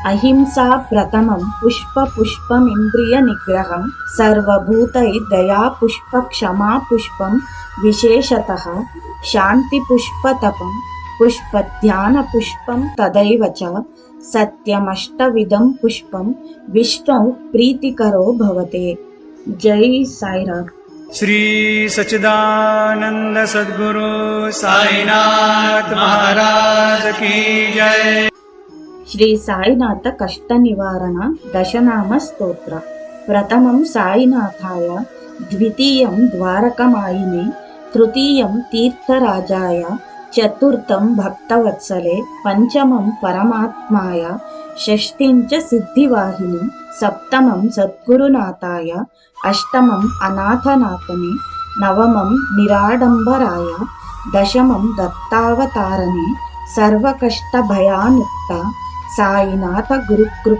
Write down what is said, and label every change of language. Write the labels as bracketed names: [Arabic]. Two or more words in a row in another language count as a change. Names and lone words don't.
[Sanskrit] అహింసా ప్రథమం పుష్పమింద్రియ నిగ్రహం సర్వభూతైర్దయా పుష్ప క్షమా పుష్పం విశేషతః శాంతి పుష్పతపం పుష్పధ్యాన పుష్పం తదైవ చ సత్యమష్టవిధం పుష్పం విష్ణు ప్రీతికరో భవతే. [Hindi] జై సాయిరామ్. श्री सच्चिदानंद सद्गुरु साईनाथ महाराज की जय. [Sanskrit] శ్రీ సాయినాథ కష్ట నివారణ దశనామ స్తోత్ర. ప్రథమం సాయినాథాయ, ద్వితీయం ద్వారకమాయిని, తృతీయం తీర్థరాజాయ, చతుర్థం భక్తవత్సలే, పంచమం పరమాత్మాయ, షష్ఠిం చ సిద్ధివాహిని, సప్తమం సద్గురునాథాయ, అష్టమం అనాథనాథనే, నవమం నిరాడంబరాయ, దశమం దత్తావతారనే, సర్వకష్టభయానుక్త సాయినాథ గురుకృప.